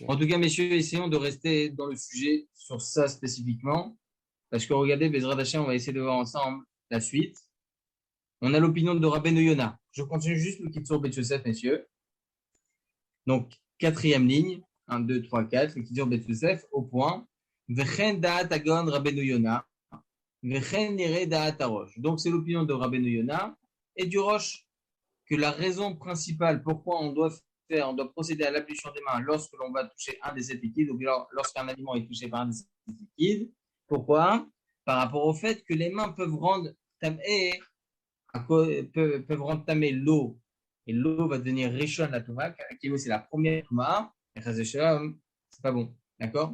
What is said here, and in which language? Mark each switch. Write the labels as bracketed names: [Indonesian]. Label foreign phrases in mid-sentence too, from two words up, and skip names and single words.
[French] En tout cas, messieurs, essayons de rester dans le sujet sur ça spécifiquement. Parce que regardez, [Hebrew] בעזרת השם, [French] on va essayer de voir ensemble la suite. On a l'opinion de Rabbeinu Yona. Je continue juste le Kitzur Bet Yosef, messieurs. Donc, 4e ligne. 1, 2, 3, 4. Le Kitzur Bet Yosef au point. [Hebrew] וכן דעת הגאון רבינו יונה. וכן נראה דעת הרא"ש. [French] Donc, c'est l'opinion de Rabbeinu Yona et du Roche que la raison principale pourquoi on doit procéder à l'ablution des mains lorsque l'on va toucher un des 7 liquides, ou lorsqu'un aliment est touché par un des 7 liquides. Pourquoi? Par rapport au fait que les mains peuvent rendre tamé l'eau, et l'eau va devenir [Hebrew] ראשון לטומאה, [French] qui c'est la première touma, et c'est pas bon, d'accord?